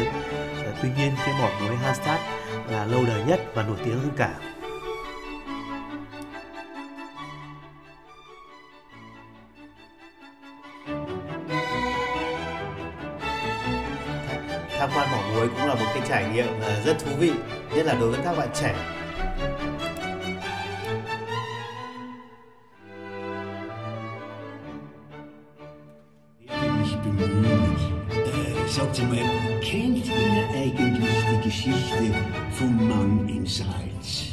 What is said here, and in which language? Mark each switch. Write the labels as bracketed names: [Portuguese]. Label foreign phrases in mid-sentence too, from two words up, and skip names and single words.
[Vietnamese] Tuy nhiên cái mỏ muối Hallstatt là lâu đời nhất và nổi tiếng hơn cả. Tham quan mỏ muối cũng là một cái trải nghiệm rất thú vị, nhất là đối với các bạn trẻ. [German] Sagt mal, kennt ihr eigentlich die Geschichte vom Mann in Salz?